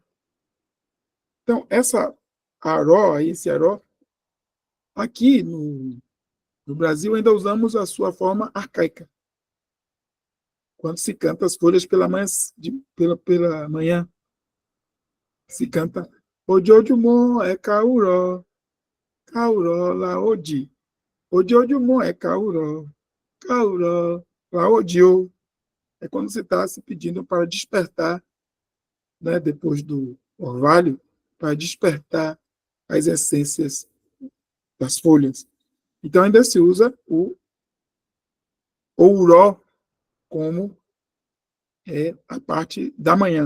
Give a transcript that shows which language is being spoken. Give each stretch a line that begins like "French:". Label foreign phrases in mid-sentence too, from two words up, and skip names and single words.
Portuguese: Então, essa aró, esse aró, aqui no Brasil ainda usamos a sua forma arcaica. Quando se canta as folhas pela manhã, se canta
Yoruba: Ojoojúmọ́ ẹ káàárọ̀, káàárọ̀ la ó jí. Ojoojúmọ́ ẹ káàárọ̀, káàárọ̀ la ó jí o.
Portuguese: É quando você está se pedindo para despertar, né, depois do orvalho, para despertar as essências das folhas. Então ainda se usa o ouró como a parte da manhã.